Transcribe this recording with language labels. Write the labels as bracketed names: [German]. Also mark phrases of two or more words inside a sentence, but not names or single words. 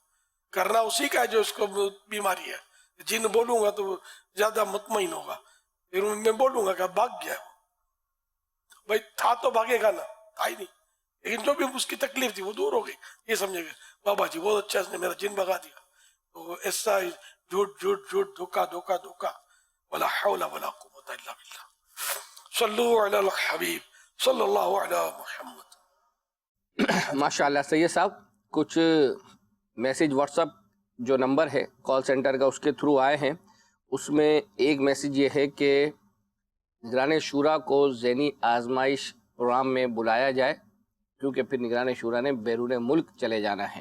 [Urdu] کرنا اسی کا ہے جو اس کو بیماری ہے. جن بولوں گا تو زیادہ مطمئن ہوگا, پھر میں بولوں گا کہ بھاگ گیا ہے. بھائی تھا تو بھاگے گا نا, تھا ہی نہیں, لیکن جو بھی اس کی تکلیف تھی وہ دور ہو گئی. یہ سمجھے گا بابا جی بہت اچھا, اس نے میرا جن بھگا دیا. تو ایسا جھوٹ جھوٹ جھوٹ، دھوکا دھوکا دھوکا. [Arabic] ولا حول ولا قوة إلا بالله۔ صلوا على الحبيب صلى الله عليه محمد. [Urdu] ماشاءاللہ سید صاحب، کچھ میسج واٹس ایپ جو نمبر ہے [English] call center [Urdu] کا اس کے تھرو آئے ہیں. اس میں ایک میسج یہ ہے کہ نگران شوریٰ کو ذہنی آزمائش پروگرام میں بلایا جائے، کیونکہ پھر نگران شوریٰ نے بیرون ملک چلے جانا ہے.